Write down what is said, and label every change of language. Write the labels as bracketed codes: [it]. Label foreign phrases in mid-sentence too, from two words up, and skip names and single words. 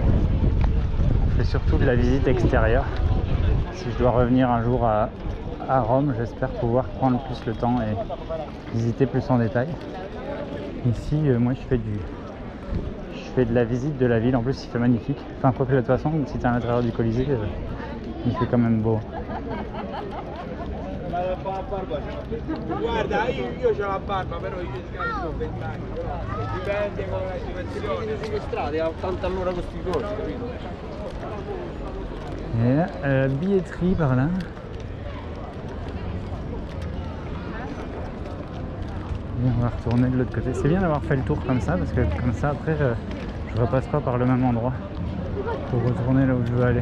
[fr] On fait surtout de la visite extérieure. Si je dois revenir un jour à Rome, j'espère pouvoir prendre plus le temps et visiter plus en détail. Ici, moi je fais de la visite de la ville, en plus il fait magnifique. Enfin, quoi que de toute façon, si tu es à l'intérieur du Colisée, il fait quand même beau. [it] Guarda, io c'ho la barba, però io ho 20 anni. Dipende con la situazione. Sulle strade a 80 all'ora con sti corsi, capito? [fr] Et là, la billetterie par là. Et on va retourner de l'autre côté. C'est bien d'avoir fait le tour comme ça, parce que comme ça après je repasse pas par le même endroit pour retourner là où je veux aller.